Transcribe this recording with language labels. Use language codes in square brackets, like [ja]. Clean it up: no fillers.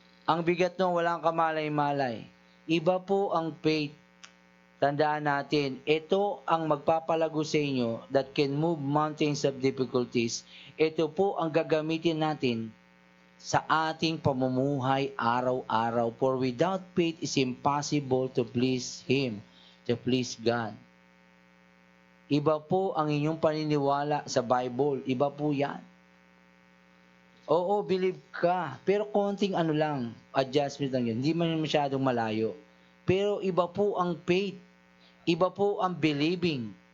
[tl] Ang bigat noon walang kamalay-malay. Iba po ang faith. Tandaan natin, ito ang magpapalago sa inyo [en] that can move mountains of difficulties. [tl] Ito po ang gagamitin natin sa ating pamumuhay araw-araw. [en] For without faith, it's impossible to please Him, to please God. [tl] Iba po ang inyong paniniwala sa Bible. Iba po yan. Oo, believe ka. Pero konting lang, adjustment lang yan. Hindi man masyadong malayo. Pero iba po ang faith. Iba po ang believing.